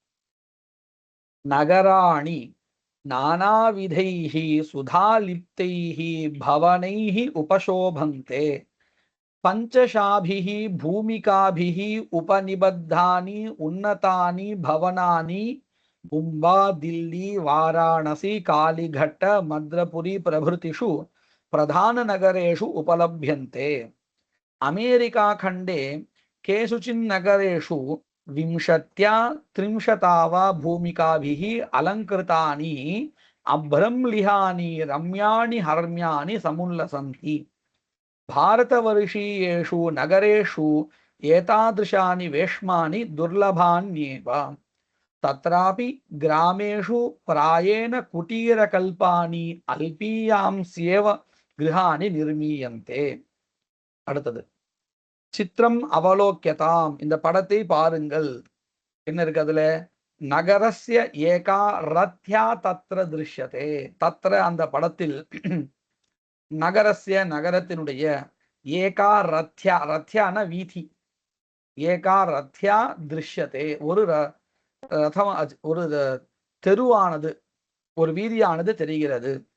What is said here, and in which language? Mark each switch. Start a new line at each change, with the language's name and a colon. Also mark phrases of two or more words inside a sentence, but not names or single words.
Sanskrit: नगराणि नानाविधैः सुधालिप्तैः भवनैः उपशोभन्ते पञ्चषाभिः भूमिकाभिः उपनिबद्धानि उन्नतानि भवनानि मुम्बा, दिल्ली, वाराणसी, कालिकट्ट, मद्रपुरी प्रभृतिषु प्रधान नगरेषु उपलभ्यन्ते. अमेरिका खण्डे केषुचित् नगरेषु 20-30 वा भूमिकाभिः अलङ्कृतानि अभ्रं लिहानि रम्याणि हर्म्यानि समुल्लसन्ति. भारतवर्षीयेषु नगरेषु एतादृशानि वेश्मानि दुर्लभान्येव. तत्रापि ग्रामेषु प्रायेण कुटीरकल्पानि अल्पीयांस्येव गृहाणि निर्मीयन्ते.
Tamil: அடுத்தது
Sanskrit: चित्रम् अवलोक्यताम्,
Tamil: இந்த படத்தை பாருங்கள். என்ன இருக்கு அதுல?
Sanskrit: नगरस्य एका रथ्या तत्र दृश्यते.
Tamil: தத்ர அந்த படத்தில், நகரஸ்ய நகரத்தினுடைய,
Sanskrit: एका रथ्या,
Tamil: ரத்யான வீதி,
Sanskrit: एका रथ्या दृश्यते,
Tamil: ஒரு ரதம், ஒரு தெருவானது, ஒரு வீதியானது தெரிகிறது.